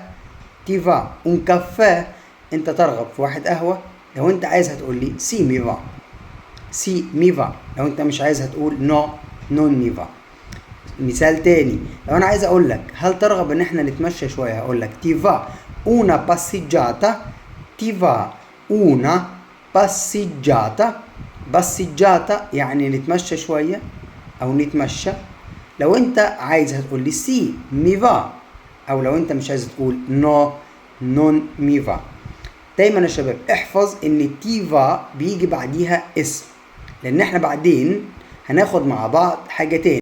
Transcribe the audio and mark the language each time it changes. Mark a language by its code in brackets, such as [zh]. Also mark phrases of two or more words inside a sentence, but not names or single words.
[it] ti va un caffè, [ar] انت ترغب في واحد قهوة؟ لو انت عايز هتقول لي [it] sì mi va. sì mi va. [ar] لو انت مش عايز هتقول [it] no non mi va. [ar] مثال تاني، لو انا عايز اقول لك هل ترغب ان احنا نتمشى شويه هقول لك [it] ti va una passeggiata. ti va una passeggiata. [ar] passeggiata يعني نتمشى شويه او نتمشى. لو انت عايز هتقول لي [it] sì mi va, [ar] او لو انت مش عايز تقول [it] no non mi va. [ar] دايما يا شباب احفظ ان تيفا بيجي بعديها اسم، لان احنا بعدين هناخد مع بعض حاجه تاني.